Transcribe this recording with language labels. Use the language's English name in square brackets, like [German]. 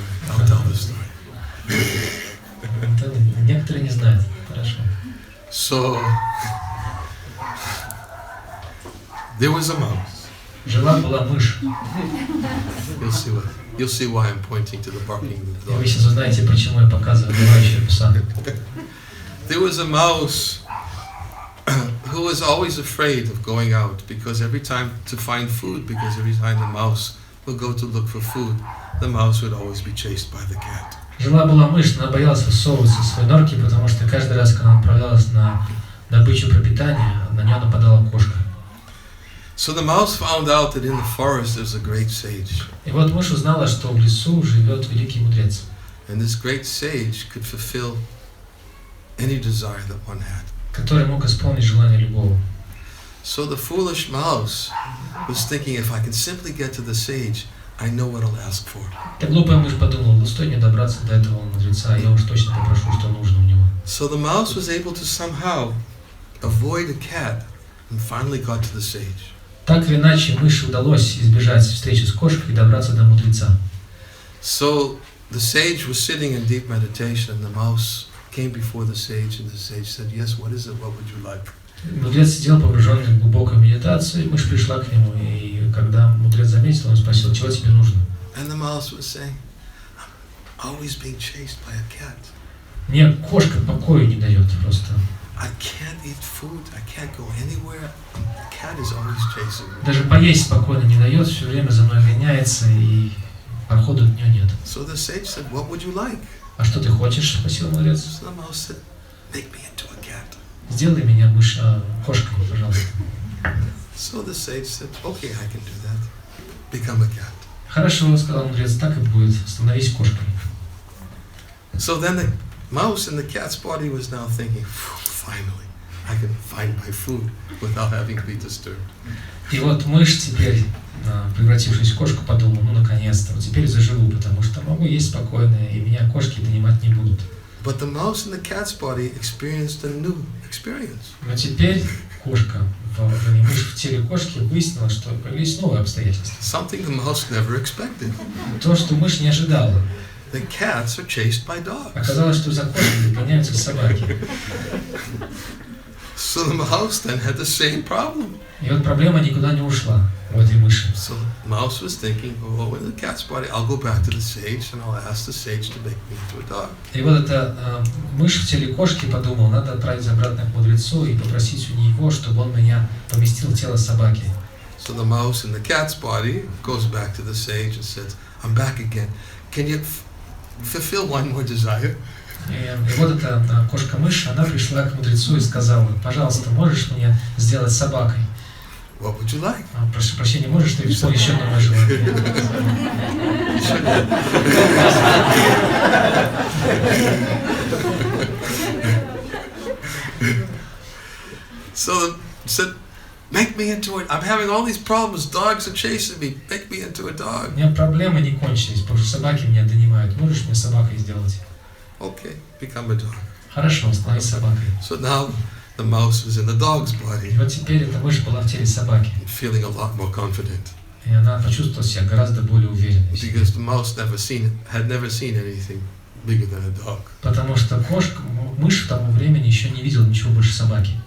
[English] I'll tell the story. [Russian] Некоторые не знают. Хорошо. [English] So there was a mouse. [Russian] Жила-была мышь. [English] You'll see why I'm pointing to the barking [Russian] И вы [English] dog. [Russian] сейчас узнаете, почему я показываю бывающего пса. [English] There was a mouse who was always afraid of going out because every time to find food, because every time the mouse would go to look for food, the mouse would always be chased by the cat. [Russian] Жила-была мышь, она боялась высовываться из своей норки, потому что каждый раз, когда она отправлялась на добычу пропитания, на нее нападала кошка. [English] So the mouse found out that in the forest there's a great sage. [Russian] И вот мышь узнала, что в лесу живет великий мудрец. [English] And this great sage could fulfill any desire that one had. [Russian] Который мог исполнить желание любого. [English] So the foolish mouse was thinking, if I can simply get to the sage, I know what I'll ask for. [Russian] Так глупая мышь подумала, стоит мне добраться до этого мудреца, я уж точно попрошу, что нужно у него. [English] So the mouse was able to somehow avoid a cat and finally got to the sage. [Russian] Так или иначе, мыши удалось избежать встречи с кошкой и добраться до мудреца. [English] So the sage was sitting in deep meditation, and the mouse came before the sage, and the sage said, "Yes, what is it? What would you like?" [Russian] Мудрец сидел погруженный в глубокую медитацию, и мышь пришла к нему, и когда мудрец заметил, он спросил, чего тебе нужно? [English] And the mouse was saying, "I'm always being chased by a cat. [Russian] Мне кошка покоя не дает просто. [English] I can't eat food. I can't go anywhere. The cat is always chasing me." [Russian] Даже поесть спокойно не дает, все время за мной гоняется, и прохода от нее нет. [English] So the sage said, "What would you like?" [Russian] А что ты хочешь? Спросил мудрец. [English] So the mouse said, "Make me into a cat." [Russian] Сделай меня кошкой, пожалуйста. [English] So the sage said, "Okay, I can do that. Become a cat." [Russian] Хорошо, сказал мудрец, так и будет. Становись кошкой. [English] So then the mouse in the cat's body was now thinking, finally, I can find my food without having to be disturbed. [Russian] И вот мышь теперь, превратившись в кошку, подумала, ну наконец-то, вот теперь заживу, потому что могу есть спокойно, и меня кошки донимать не будут. [English] But the mouse in the cat's body experienced a new experience. [Russian] Но теперь кошка, мышь в теле кошки выяснила, что появились новые обстоятельства. [English] Something the mouse never expected. [Russian] То, что мышь не ожидала. [English] The cats are chased by dogs. [Russian] Оказалось, что за кошкой гоняются собаки. [English] So the mouse then had the same problem. [Russian] И вот проблема никуда не ушла у этой мыши. [English] So the mouse was thinking, oh, in the cat's body, I'll go back to the sage and I'll ask the sage to make me into a dog. [Russian] И вот эта мышь в теле кошки подумала, надо отправиться обратно к мудрецу и попросить у него, чтобы он меня поместил в тело собаки. [English] So the mouse in the cat's body goes back to the sage and says, I'm back again. Can you fulfill one more desire? [Russian] И вот эта кошка-мышь, она пришла к мудрецу и сказала, пожалуйста, можешь меня сделать собакой? [English] What would you like? [Russian] Прошу прощения, можешь ты исполнить еще одно мое желание? [English] So said, Make me into it. I'm having all these problems. Dogs are chasing me. Make me into a dog. [Russian] У меня проблемы не кончились, потому что собаки меня донимают. Можешь мне собакой сделать? [English] Okay, become a dog. [Russian] Хорошо, становись собакой. [English] So now the mouse was in the dog's body. [Russian] И вот теперь эта мышь была в теле собаки. [English] Feeling a lot more confident. [Russian] И она почувствовала себя гораздо более уверенной. [English] Because the mouse had never seen anything bigger than a dog. [Russian] Потому что мышь к тому времени еще не видела ничего больше собаки.